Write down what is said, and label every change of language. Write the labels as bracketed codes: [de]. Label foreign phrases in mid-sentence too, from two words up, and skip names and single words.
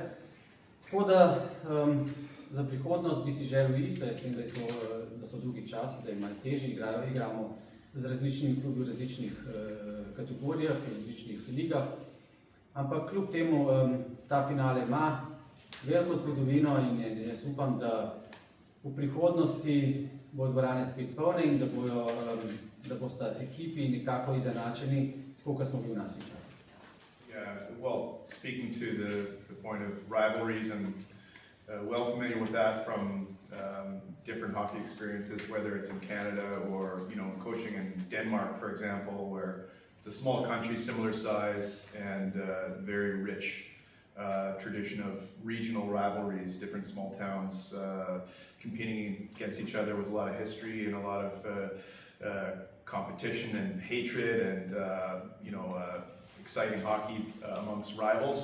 [sl] Tako da za prihodnost bi si želel isto, jaz vem, da so drugi časi, da imajo težje, igramo z različnimi klubi v različnih kategorijah, v različnih ligah. Ampak kljub temu ta finale ima veliko zgodovino in jaz upam, da v prihodnosti bodo dvorane spet polne in da bosta ekipi nekako izenačeni, tako kot smo bili v naših časih. [en] Yeah, well, speaking to the point of rivalries, and well familiar with that from different hockey experiences, whether it's in Canada or coaching in Denmark, for example, where it's a small country, similar size, and very rich tradition of regional rivalries, different small towns competing against each other with a lot of history and a lot of competition and hatred and exciting hockey amongst rivals.